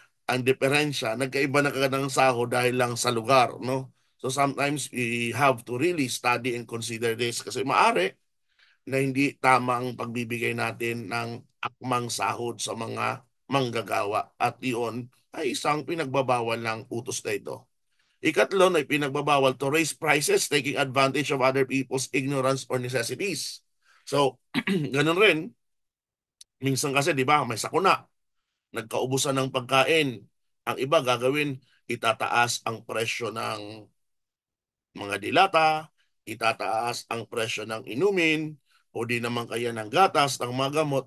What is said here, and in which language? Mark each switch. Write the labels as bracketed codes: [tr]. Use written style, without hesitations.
[tl] ang diferensya, nagkaiba na kagad ng sahod dahil lang sa lugar, no? [en] So sometimes we have to really study and consider this [tl] kasi maari na hindi tama ang pagbibigay natin ng akmang sahod sa mga manggagawa at iyon ay isang pinagbabawal ng utos na ito. Ikatlo na pinagbabawal [en] to raise prices taking advantage of other people's ignorance or necessities. [tl] So, ganun rin. Minsan kasi, di ba, may sakuna, nagkaubusan ng pagkain. Ang iba gagawin, itataas ang presyo ng mga dilata, itataas ang presyo ng inumin, o di naman kaya ng gatas, ng mga gamot.